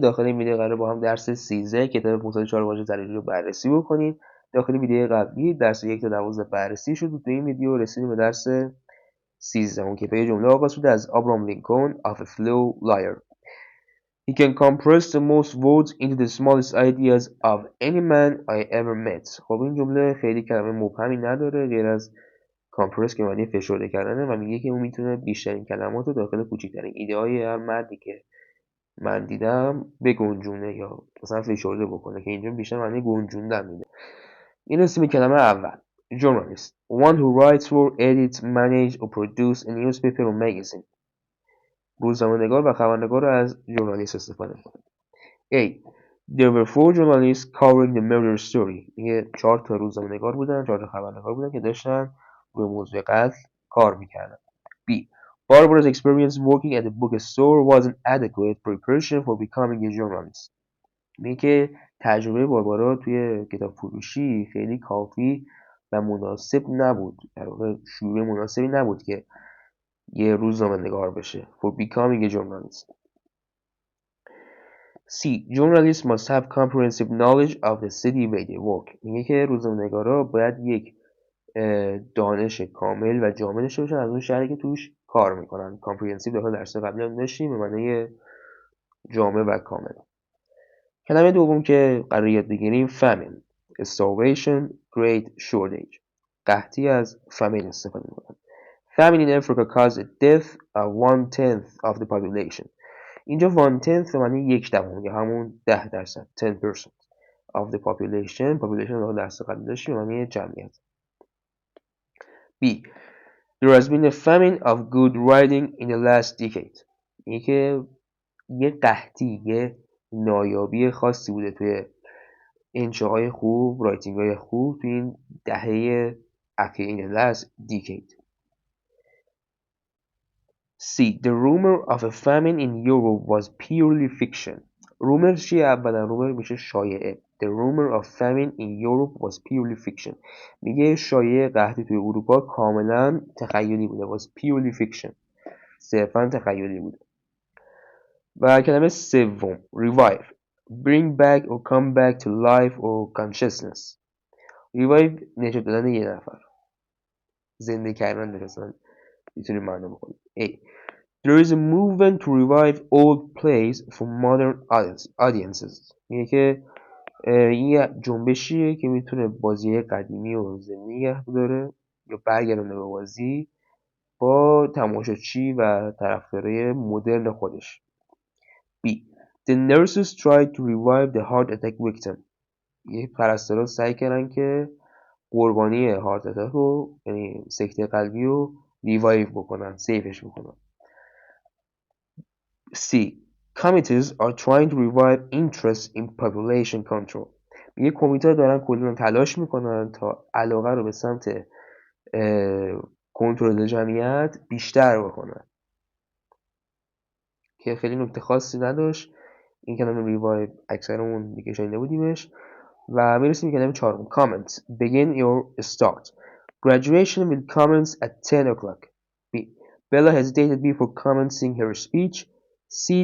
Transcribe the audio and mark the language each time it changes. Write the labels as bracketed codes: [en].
[fa] داخل این ویدیو قراره با هم درس 13 کتاب 504 واژه ضروری رو بررسی بکنیم. داخل ویدیو قبلی درس 1 تا 12 بررسی شد و تو این ویدیو رسیدیم به درس 13 اون که به جمله آغاز شده از آبرام لینکلن [en] of a flow liar. He can compress the most words into the smallest ideas of any man I ever met. [fa] خب این جمله خیلی کلمه مبهمی نداره غیر از کامپرس که معنی فشرده کردنه و میگه که اون میتونه بیشترین کلمات رو داخل کوچکترین ایده های هر مردی که من دیدم بگنجونه یا مثلا فشرده بکنه که اینجا بیشتر معنی گنجوندن میده. این اسم کلمه اول [en] journalist one who writes for edits manage or produce a newspaper or magazine. [fa] روزنامه‌نگار و خبرنگار رو از ژورنالیست استفاده میکنه. [en] A. There were 4 journalists covering the murder story. [fa] میگه 4 تا روزنامه‌نگار بودن، 4 تا خبرنگار بودن که داشتن روی موضوع قتل کار میکردن. [en] B. Barbara's experience working at the bookstore wasn't adequate preparation for becoming a journalist. [fa] میگه که تجربه باربارا توی کتاب فروشی خیلی کافی و مناسب نبود، در واقع شروع مناسبی نبود که یه روزنامه‌نگار بشه. [en] For becoming a journalist. C. Journalists must have comprehensive knowledge of the city where they work. [fa] میگه که روزنامه‌نگارا باید یک دانش کامل و جامع داشته باشن از اون شهری که توش کار میکنن. comprehensive داخل درس قبلی هم داشتیم به معنی جامع و کامل. کلمه دوم که قرار یاد بگیریم famine. [en] starvation, great shortage. [fa] قحطی از famine استفاده میکنن. [en] Famine in Africa caused a death of 1/10 of the population. [fa] اینجا 1/10 به معنی 1/10 یا همون 10%، 10% [en] of the population. [fa] population رو درس قبلی داشتیم به معنی جمعیت. [en] B. There has been a famine of good writing in the last decade. [fa] اینه که یه قحطی، یه نایابی خاصی بوده توی انشاهای خوب، رایتینگ های خوب توی این دهه اخیر، [en] in the last decade. C. The rumor of a famine in Europe was purely fiction. [fa] rumor چیه؟ اولا rumor میشه شایعه. [en] The rumor of famine in Europe was purely fiction. [fa] میگه شایعه قحطی توی اروپا کاملا تخیلی بوده. [en] was purely fiction. [fa] صرفا تخیلی بوده. و کلمه سوم revive. [en] bring back or come back to life or consciousness. [fa] revive نجات دادن یه نفر، زنده کردن مثلا میتونیم معنا بکنیم. [en] A. There is a movement to revive old plays for modern audiences. [fa] میگه که این یه جنبشیه که میتونه بازی قدیمی رو زنده نگه داره یا برگردونه به بازی با تماشاچی و طرفدارای مدرن خودش. [en] B. The nurses tried to revive the heart attack victim. [fa] یه پرستارا سعی کردن که قربانی هارت اتک رو، یعنی سکته قلبی رو ریوایو بکنن، سیفش بکنن. [en] C. Committees are trying to revive interest in population control. [fa] میگه کمیته دارن کلا تلاش میکنن تا علاقه رو به سمت کنترل جمعیت بیشتر بکنن که خیلی نکته خاصی نداشت. این کلمه ریوایو اکثرمون دیگه شنیده بودیمش. و میرسیم به کلمه چهارم comments. [en] Begin your start. Graduation will commence at 10 o'clock. B. Bella hesitated before commencing her speech. C.